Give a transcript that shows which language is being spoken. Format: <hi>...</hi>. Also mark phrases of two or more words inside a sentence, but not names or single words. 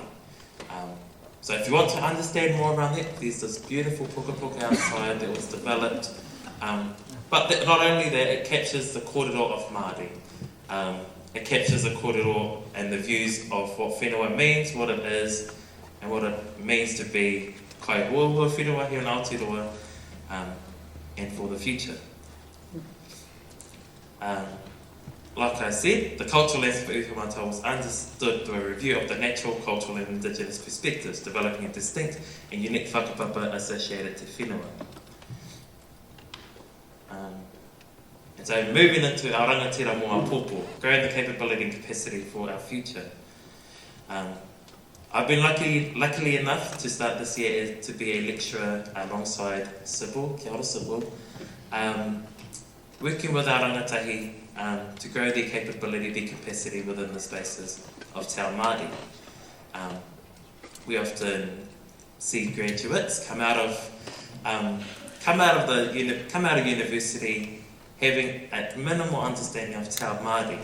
<en>So if you want to understand more around that, there's this beautiful puka outside that was developed. But not only that, it captures the korero of Māori. It captures the korero and the views of what whenua means, what it is, and what it means to be</en> <mi>kai huahua whenua</mi> <en>here in Aotearoa, and for the future. Like I said, the cultural landscape of Uwhirimata was understood through a review of the natural, cultural and Indigenous perspectives, developing a distinct and unique whakapapa associated to whenua. And so moving into our</en> <mi>rangatira mo apopo,</mi> <en>growing the capability and capacity for our future. I've been luckily enough to start this year to be a lecturer alongside Sybil,</en> <mi>kia ora</mi> <en>Sybil, working with our rangatahi to grow their capability, their capacity within the spaces of</en> <mi>Te Ao Māori.</mi> <en>We often see graduates come out of university having a minimal understanding of</en> <mi>Te Ao Māori.</mi>